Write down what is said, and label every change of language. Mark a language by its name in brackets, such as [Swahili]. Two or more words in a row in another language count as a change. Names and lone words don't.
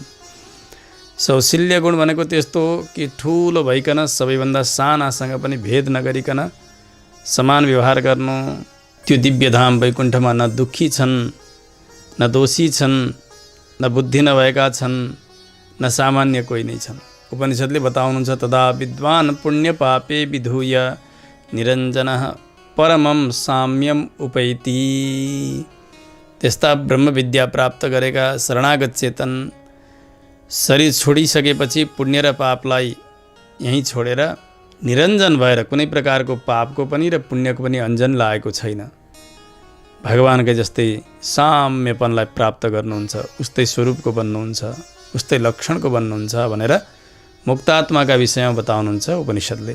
[Nepali] सौशील्य गुण भनेको त्यस्तो हो कि ठुलो भइकन सबैभन्दा सानासँग पनि भेद नगरिकन समान व्यवहार गर्नु। त्यो दिव्यधाम वैकुण्ठमा न दुःखी छन्, न दोषी छन्, न बुद्धि नभएका छन्, न सामान्य कोही नै छन्। उपनिषदले बताउनुहुन्छ, [Sanskrit] तदा विद्वान् पुण्य पापे विधूय निरञ्जनः परमं साम्यम उपैति। [Nepali] त्यस्ता ब्रह्मविद्या प्राप्त गरेका शरणागत चेतन शरीर छोडिसकेपछि पुण्य र पापलाई यहीँ छोडेर निरञ्जन भएर कुनै प्रकारको पापको पनि र पुण्यको पनि अन्जन लागेको छैन। भगवानकै जस्तै साम्यपनलाई प्राप्त गर्नुहुन्छ, उस्तै स्वरूपको बन्नुहुन्छ, उस्तै लक्षणको बन्नुहुन्छ भनेर मुक्तात्माका विषयमा बताउनुहुन्छ उपनिषद्ले।